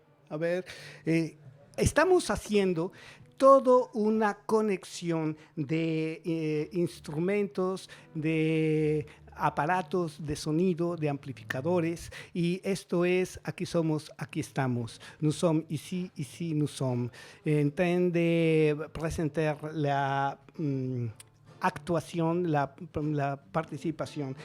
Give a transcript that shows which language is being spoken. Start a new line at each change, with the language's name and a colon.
Spanish: A ver, estamos haciendo toda una conexión de instrumentos, de aparatos de sonido, de amplificadores, y esto es Aquí somos, aquí estamos.
French: Nous sommes ici, ici nous sommes. En train de
Spanish: presentar la actuación, la participación.